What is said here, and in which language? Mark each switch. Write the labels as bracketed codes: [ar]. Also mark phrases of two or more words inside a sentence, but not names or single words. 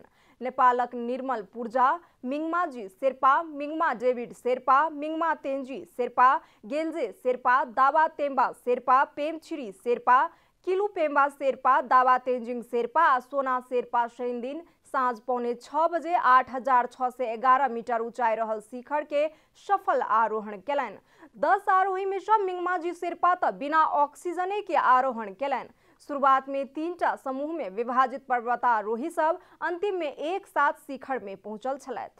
[mai] नेपालक निर्मल पूर्जा, मिङमाजी शेर्पा, मिङमा डेभिड शेर्पा, मिङमा तेन्जी शेर्पा, गेल्जे शेर्पा, दावा तेम्बा शेर्पा, पेमछिरी शेर्पा, किलु पेम्बा शेर्पा, दावा तेन्जिङ शेर्पा आ सोना शेर्पा शनि दिन साँझ 5:45 बजे 8611 मीटर ऊंचाई रहल शिखर के सफल आरोहण केलनि। 10 आरोही में से मिङमाजी शेर्पा त बिना ऑक्सीजने के आरोहण केलनि। शुरुआत में 3टा समूह में विभाजित पर्वतारोही सब अंतिम में एक साथ शिखर में पहुंचल छलथि।